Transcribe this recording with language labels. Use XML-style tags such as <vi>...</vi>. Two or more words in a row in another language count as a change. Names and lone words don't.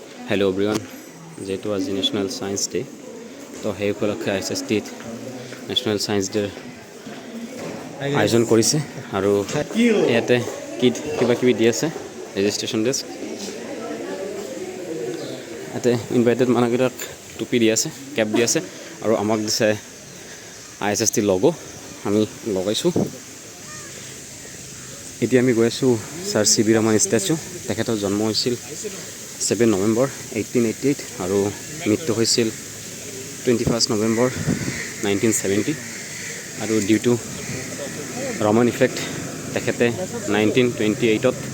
<en>Hello everyone</en> <as>যেহেতু আজি नेशनल साइंस डे तो সেই উপলক্ষে ISSTত नेशनल साइंस डे आयोजन কৰিছে আৰু ইয়াতে কিট কিবা কিবি দি আছে</as> <en>registration desk</en> <as>ইয়াতে ইনভাইটেড মানুহকেইটাক টুপি দি আছে কেপ দি আছে আৰু আমাক দিছে ISST লগো আমি লগাইছোঁ এতিয়া আমি গৈ আছোঁ ছাৰ CB ৰমন ষ্টেচু তেখেতৰ জন্ম হৈছিল 7 নৱেম্বৰ 1888 আৰু মৃত্যু হৈছিল 21 নৱেম্বৰ 1970 আৰু</as> <en>due to Raman effect</en> <as>তেখেতে 1928ত</as>